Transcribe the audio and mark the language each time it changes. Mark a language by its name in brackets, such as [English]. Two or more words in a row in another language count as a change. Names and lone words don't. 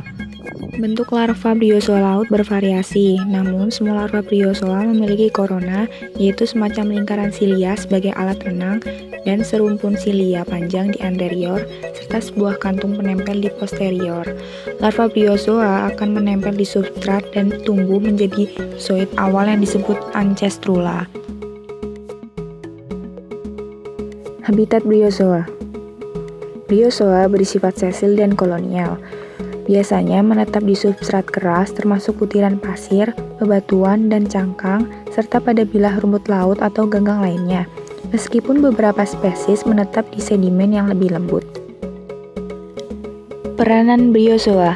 [Indonesian] Bentuk larva briozoa laut bervariasi, namun semua larva briozoa memiliki korona, yaitu semacam lingkaran silia sebagai alat renang, dan serumpun silia panjang di anterior, serta sebuah kantung penempel di posterior. Larva briozoa akan menempel di substrat dan tumbuh menjadi zooid awal yang disebut ancestrula. Habitat briozoa. Briozoa bersifat sesil dan kolonial. Biasanya menetap di substrat keras termasuk butiran pasir, bebatuan, dan cangkang, serta pada bilah rumput laut atau ganggang lainnya. Meskipun beberapa spesies menetap di sedimen yang lebih lembut. Peranan briozoa.